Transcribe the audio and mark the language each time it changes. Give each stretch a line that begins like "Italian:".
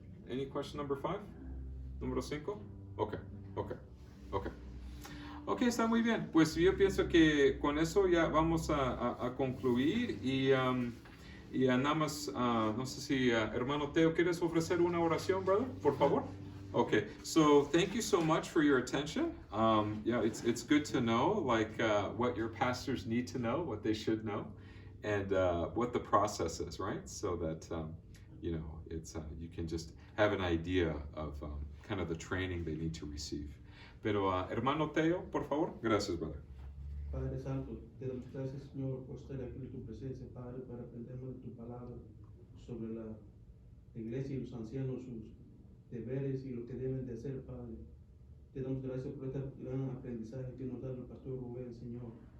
English: Any question number 5?
Spanish: Número 5?
English: Okay.
Spanish: Ok, está muy bien. Pues yo pienso que con eso ya vamos a concluir y nada más, no sé si hermano Teo, ¿quieres ofrecer una oración, brother? Por favor.
English: Okay, so thank you so much for your attention. Yeah, it's good to know like what your pastors need to know, what they should know, and what the process is, right? So that it's you can just have an idea of kind of the training they need to receive.
Spanish: Pero hermano Teo, por favor, gracias, brother. Padre Santo, te damos gracias, Señor, por estar aquí en tu presencia, Padre, para aprender de tu palabra sobre la iglesia y los ancianos, sus deberes y lo que deben de hacer, Padre. Te damos gracias por este gran aprendizaje que nos da el pastor Rubén, Señor.